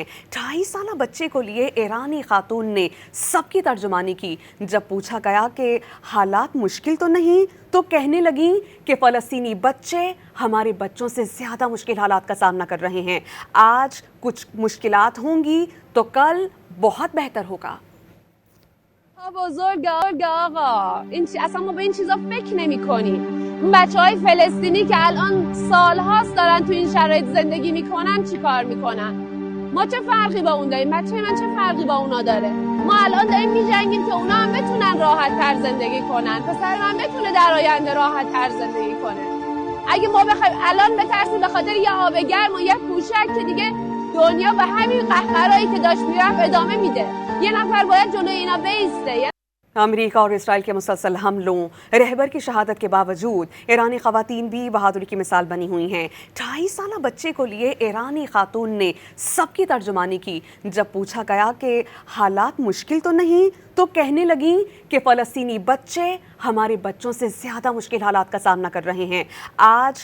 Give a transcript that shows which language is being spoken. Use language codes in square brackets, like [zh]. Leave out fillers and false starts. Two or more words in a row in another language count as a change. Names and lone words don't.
[hi] 2.5 साल बच्चे को लिए ईरानी खातून ने सबकी तर्जुमानी की। जब पूछा गया कि हालात मुश्किल तो नहीं, तो कहने लगी कि फ़लस्तीनी बच्चे हमारे बच्चों से ज़्यादा मुश्किल हालात का सामना कर रहे हैं। आज कुछ मुश्किलात होंगी तो कल बहुत बेहतर होगा। [fa] بزرگه آقا اصلا ما به این چیزا فکر نمی کنیم. اون بچهای فلسطینی که الان سالهاست دارن تو این شرایط زندگی میکنن چی کار میکنن؟ ما چه فرقی با اون داریم؟ بچه من چه فرقی با اونا داره؟ ما الان داریم میجنگیم که اونا هم بتونن راحت تر زندگی کنن، پسر من بتونه در آینده راحت تر زندگی کنه. اگه ما بخوایم الان بترسیم به خاطر یه آب گرم و یه پوشک که دیگه دنیا به همین قهقرایی که داشت میرفت ادامه میده. یه نفر باید جلوی اینا بیسته. [hi] अमेरिका और इसराइल के मुसलसल हमलों, रहबर की शहादत के बावजूद ईरानी ख़वातीन भी बहादुरी की मिसाल बनी हुई हैं। 2.5 साल बच्चे को लिए ईरानी खातून ने सबकी तर्जुमानी की। जब पूछा गया कि हालात मुश्किल तो नहीं, तो कहने लगी कि फ़लस्तीनी बच्चे हमारे बच्चों से ज़्यादा मुश्किल हालात का सामना कर रहे हैं।